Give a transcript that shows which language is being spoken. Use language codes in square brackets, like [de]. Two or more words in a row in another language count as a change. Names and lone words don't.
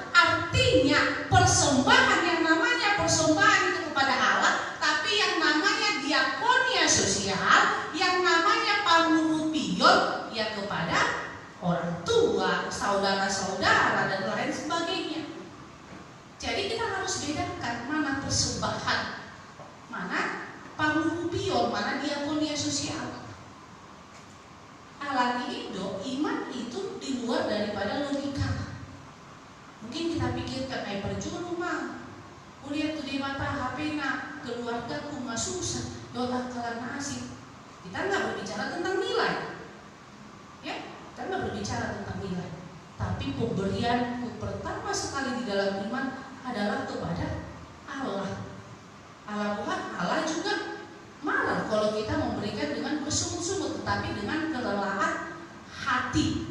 [id] Artinya persembahan, yang namanya persembahan itu kepada Allah, tapi yang namanya diakonia sosial, yang namanya pangurupion, ya kepada orang tua, saudara-saudara dan lain sebagainya. Jadi kita harus bedakan mana persembahan, mana pangurupion, mana diakonia sosial. [bbc] Alani Indo, [id] iman itu di luar daripada logika. Mungkin kita pikirkan, percuma mah, kuliah tu di mata HP-na, keluarga ku susah, doa kalah nasib. Kita nggak berbicara tentang nilai, ya, kita nggak berbicara tentang nilai. Tapi pemberianku pertama sekali di dalam iman adalah kepada Allah. Allah juga marah kalau kita memberikan dengan bersungguh-sungguh, tetapi dengan kelelahan hati.